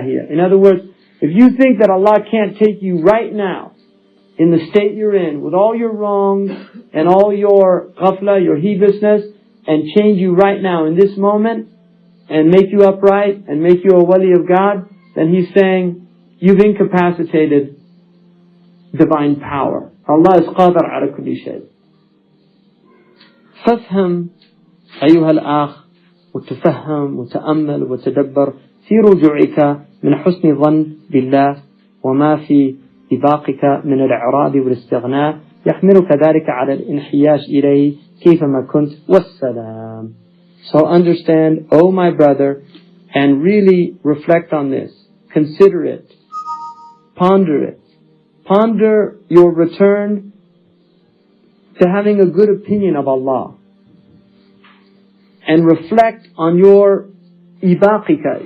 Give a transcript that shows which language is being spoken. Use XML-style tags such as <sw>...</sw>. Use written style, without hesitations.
<en>In other words, if you think that Allah can't take you right now in the state you're in with all your wrongs and all your ghafla, your heedlessness, and change you right now in this moment and make you upright and make you a wali of God, then He's saying you've incapacitated divine power. Allah is qadar ala kulli shay.</en> <ar>فافهم أيها الأخ وتفهم وتأمل وتدبر في رجوعك من حسن ظن بالله وما في إباقك من الإعراض والاستغناء يحملك ذلك على الانحياش إليه كيفما كنت والسلام.</ar> <en>So understand, oh my brother, and really reflect on this. Consider it. Ponder it. Ponder your return to having a good opinion of Allah. And reflect on your ibaqika.</en>